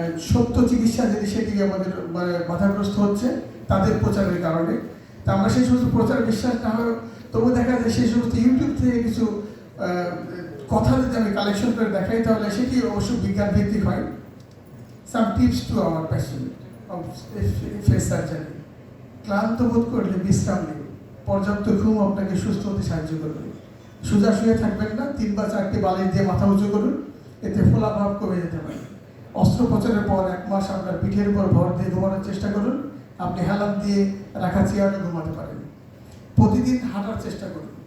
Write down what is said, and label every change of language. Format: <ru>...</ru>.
<bn>সত্য চিকিৎসা যদি সেদিকে আমাদের বাধাগ্রস্ত হচ্ছে তাদের প্রচারের কারণে। তা আমরা সেই সমস্ত প্রচার বিশ্বাস না হয়, তবু দেখা যায় সেই সমস্ত ইউটিউব থেকে কিছু কথা যদি আমি কালেকশন করে দেখাই, তাহলে সেটি অবশ্য বিজ্ঞান ভিত্তিক হয়।</bn> <en>Some tips to our patient of face surgery.</en> <bn>ক্লান্ত বোধ করলে বিশ্রাম নিন। পর্যাপ্ত ঘুম আপনাকে সুস্থ হতে সাহায্য করবে। সোজা শুয়ে থাকবেন না, 3 বা 4টি বালিশ দিয়ে মাথা উঁচু করুন, এতে ফোলা ভাব কমে যেতে পারে। অস্ত্রোপচারের পর 1 মাস আপনার পিঠের উপর ভর দিয়ে ঘুমানোর চেষ্টা করুন। আপনি হেলান দিয়ে রাখা চেয়ারে ঘুমাতে পারেন। প্রতিদিন হাঁটার চেষ্টা করুন।</bn>